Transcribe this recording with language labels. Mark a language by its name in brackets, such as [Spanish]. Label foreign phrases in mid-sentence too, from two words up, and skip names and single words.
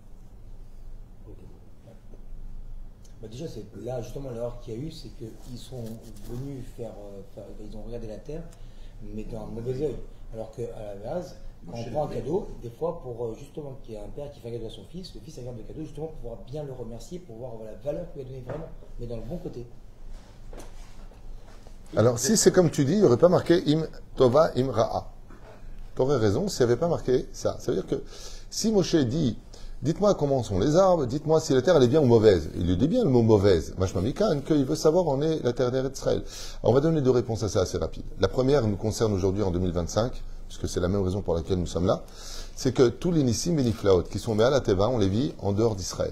[French] Bah déjà, c'est là justement l'erreur qu'il y a eu, c'est qu'ils sont venus ils ont regardé la terre, mais d'un mauvais œil. Alors qu'à la base, quand on prend un cadeau, des fois, pour justement qu'il y ait un père qui fait un cadeau à son fils, le fils regarde le cadeau justement pour pouvoir bien le remercier, pour voir la valeur qu'il lui a donnée vraiment, mais dans le bon côté. Alors, si c'est comme tu dis, il n'y aurait pas marqué [Hebrew] im tova im ra'a. [French] Tu aurais raison s'il n'y avait pas marqué ça. Ça veut dire que si Moshe dit Dites-moi comment sont les arbres, dites-moi si la terre elle est bien ou mauvaise. Il lui dit bien le mot mauvaise, Mashmamikan, qu'il veut savoir où en est la terre d'Israël. On va donner deux réponses à ça assez rapides. La première nous concerne aujourd'hui en 2025, puisque c'est la même raison pour laquelle nous sommes là, c'est que tous les Nissim et Niflaot qui sont à la Teva, on les vit en dehors d'Israël.